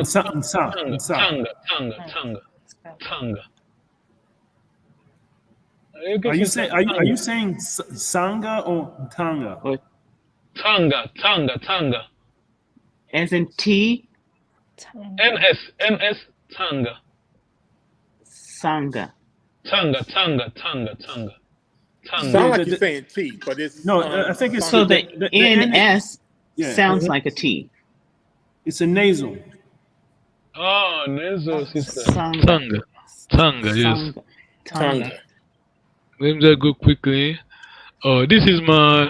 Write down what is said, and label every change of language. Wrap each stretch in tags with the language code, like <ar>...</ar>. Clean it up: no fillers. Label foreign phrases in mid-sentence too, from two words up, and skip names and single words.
<en>Tanga. Are you saying Sanga or Tanga? Or Tanga. as in T? NS, Tanga. Sanga. Tanga. Sound like you're saying T, but it's no. I think it's so the NS sounds like a T. It's a nasal. Oh, nasal sister. Tanga. Yes. Tanga. Let me just go quickly. Oh, this is my.</en>